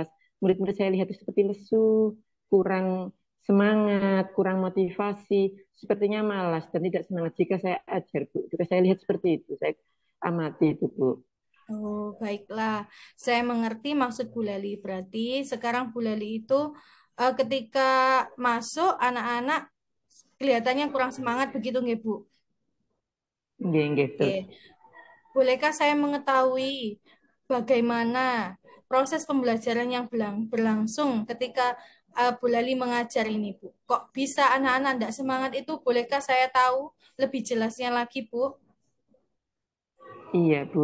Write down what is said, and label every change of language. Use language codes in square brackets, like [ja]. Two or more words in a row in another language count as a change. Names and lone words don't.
[id] Murid-murid saya lihat itu seperti lesu, kurang semangat, kurang motivasi, sepertinya malas dan tidak semangat jika saya ajar, Bu. Jika saya lihat seperti itu, saya amati itu, Bu. Oh, baiklah. Saya mengerti maksud Bu Leli. Berarti sekarang Bu Leli itu ketika masuk anak-anak kelihatannya kurang semangat begitu nggih, Bu? Nggih, nggih, betul. Oke. Bolehkah saya mengetahui bagaimana proses pembelajaran yang berlangsung ketika Bu Lali mengajar ini, Bu? Kok bisa anak-anak tidak semangat itu? Bolehkah saya tahu lebih jelasnya lagi, Bu? Iya, Bu.